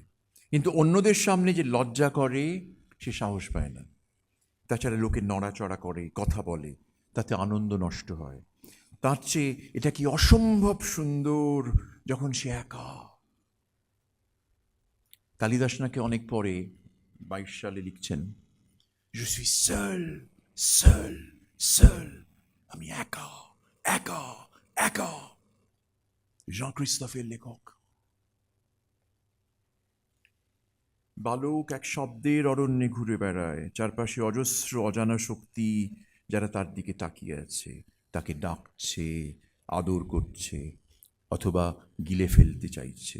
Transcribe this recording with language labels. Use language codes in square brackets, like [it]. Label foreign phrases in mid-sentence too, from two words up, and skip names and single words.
[bn] কিন্তু অন্যদের সামনে যে লজ্জা করে সে সাহস পায় না। তাছাড়া লোকে নড়াচড়া করে, কথা বলে, তাতে আনন্দ নষ্ট হয়। তার চেয়ে এটা কি অসম্ভব সুন্দর যখন সে একা। কালিদাস নাকি অনেক পরে 22 সালে লিখছেন, [fr] je suis seul, seul, seul, [bn] আমি একা, একা, একা। Jean Christophe লেখক। বালক এক শব্দের অরণ্যে ঘুরে বেড়ায়, চারপাশে অজস্র অজানা শক্তি যারা তার দিকে তাকিয়ে আছে, তাকে ডাকছে, আদর করছে, অথবা গিলে ফেলতে চাইছে।